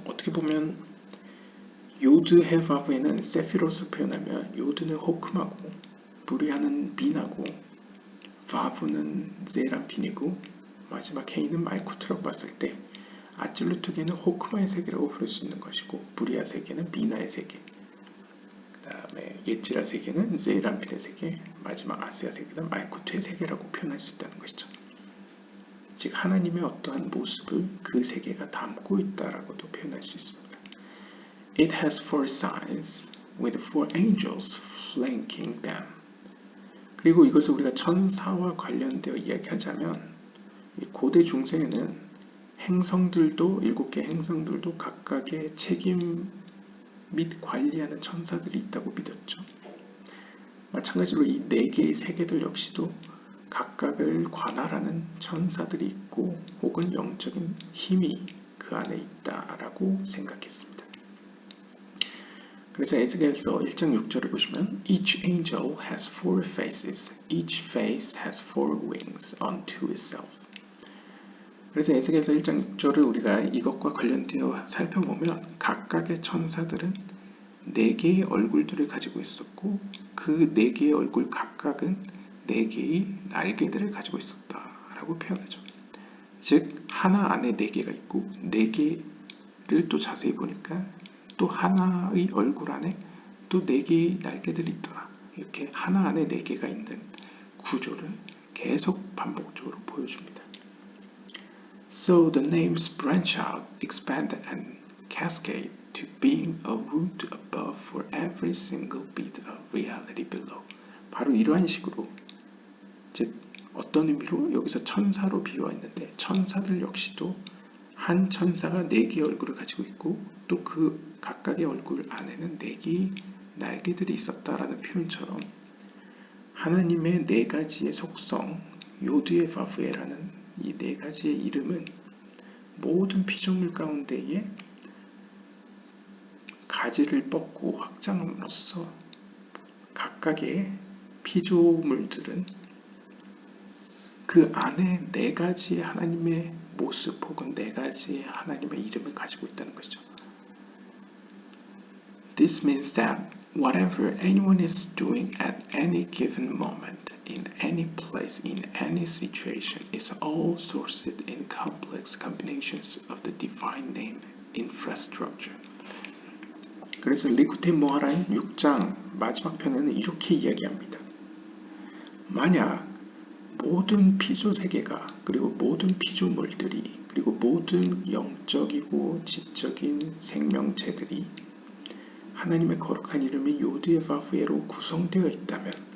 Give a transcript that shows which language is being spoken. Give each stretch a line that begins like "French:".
Korean: 어떻게 보면 요드헤바브에는 세피로스 표현하면 요드는 호크마고, 부리아는 비나고, 바브는 제람핀이고, 마지막 헤이는 말쿠트라고 봤을 때 아찔루트계는 호크마의 세계라고 부를 수 있는 것이고, 부리아 세계는 비나의 세계, 그 다음에 예지라 세계는 제람핀의 세계, 마지막 아시아 세계는 말쿠트의 세계라고 표현할 수 있다는 것이죠. 즉 하나님의 어떠한 모습을 그 세계가 담고 있다라고도 표현할 수 있습니다.
English: It has four signs with four angels flanking them.
Korean: 그리고 이것을 우리가 천사와 관련되어 이야기하자면, 고대 중세에는 행성들도, 7개 행성들도 각각의 책임 및 관리하는 천사들이 있다고 믿었죠. 마찬가지로 이 4개의 세계들 역시도 각각을 관할하는 천사들이 있고 혹은 영적인 힘이 그 안에 있다라고 생각했습니다. 그래서 에스겔서 1장 6절을 보시면
English: Each angel has four faces, each face has four wings unto itself.
Korean: 그래서 에스겔서 1장 6절을 우리가 이것과 관련되어 살펴보면 각각의 천사들은 4개의 얼굴들을 가지고 있었고 그 4개의 얼굴 각각은 4개의 날개들을 가지고 있었다라고 표현하죠. 즉 하나 안에 4개가 있고 4개를 또 자세히 보니까 또 하나의 얼굴 안에 또 4개의 날개들이 있더라. 이렇게 하나 안에 4개가 있는 구조를 계속 반복적으로 보여줍니다.
English: So the names branch out, expand and cascade to being a root above for every single bit of reality below.
Korean: 바로 이러한 식으로 즉 어떤 의미로 여기서 천사로 비유했는데 천사들 역시도 한 천사가 4개의 얼굴을 가지고 있고 또 그 각각의 얼굴 안에는 4개의 날개들이 있었다라는 표현처럼 하나님의 4가지의 속성 요드의 바브에라는 이 4가지의 이름은 모든 피조물 가운데에 가지를 뻗고 확장함으로써 각각의 피조물들은 그 안에 4가지의 하나님의 모습 혹은 4가지의 하나님의 이름을 가지고 있다는 것이죠.
English: This means that whatever anyone is doing at any given moment, in any place, in any situation, is all sourced in complex combinations of the divine name infrastructure.
Korean: 그래서 리쿠테 모하라인 6장 마지막 편에는 이렇게 이야기합니다. 만약 모든 피조 세계가 그리고 모든 피조물들이 그리고 모든 영적이고 지적인 생명체들이 하나님의 거룩한 이름이 요드의 바브에로 구성되어 있다면